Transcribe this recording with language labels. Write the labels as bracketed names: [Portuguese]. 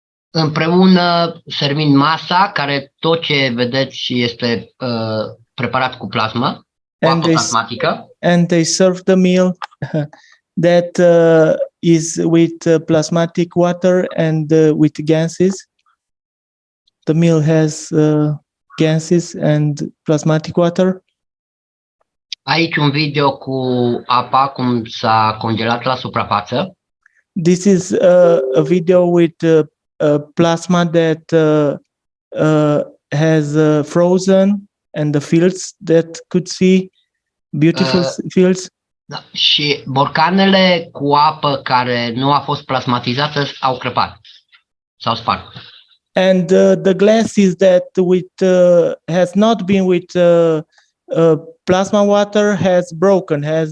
[Romanian] Împreună servind masa, care tot ce vedeți este preparat cu plasmă, cu apă plasmatică. [English] And they serve the meal that is with plasmatic water and with gases. The meal has gases and plasmatic water. [Romanian] Aici un video cu apa cum s-a congelat la suprafață. [English] This is a video with plasma that has frozen and the fields that could see beautiful fields. [Romanian] Da. Și borcanele cu apă care nu a fost plasmatizată au crăpat, s-au spart. [English] And the glasses that has not been with plasma water has broken.